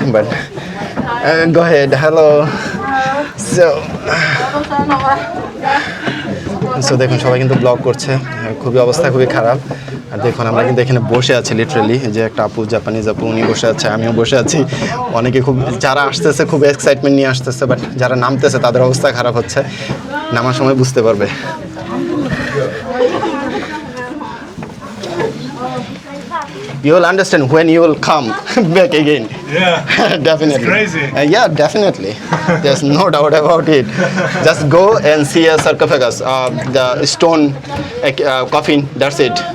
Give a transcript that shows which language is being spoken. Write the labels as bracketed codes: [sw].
[en] But go ahead, hello. So [bn] so দেখুন সবাই কিন্তু ব্লগ করছে, খুবই অবস্থা খুবই খারাপ। আর দেখুন আমরা কিন্তু এখানে বসে আছি লিটারেলি, যে একটা আপু, জাপানিজ আপু, উনি বসে আছে, আমিও বসে আছি। অনেকে খুব, যারা আসতেছে খুব এক্সাইটমেন্ট নিয়ে আসতেছে, বাট যারা নামতেছে তাদের অবস্থা খারাপ হচ্ছে, নামার সময় বুঝতে পারবে। [en] You will understand when you will come back again. Yeah. Definitely. It's crazy. Yeah, definitely. There's no doubt about it. Just go and see a sarcophagus, the stone coffin. That's it.